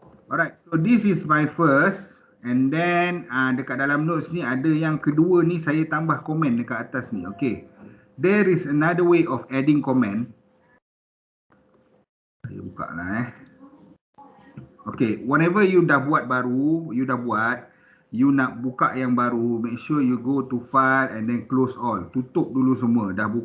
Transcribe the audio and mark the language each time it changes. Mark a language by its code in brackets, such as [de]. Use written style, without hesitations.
[en] Alright, so this is my first. [ms] And then dekat dalam notes ni ada yang kedua ni saya tambah komen dekat atas ni. Okey. [en] There is another way of adding comment. [ms] Saya buka lah [en] Okay, whenever you [ms] dah buat baru, you nak buka yang baru, [en] make sure you go to file and then close all. [ms] Tutup dulu semua.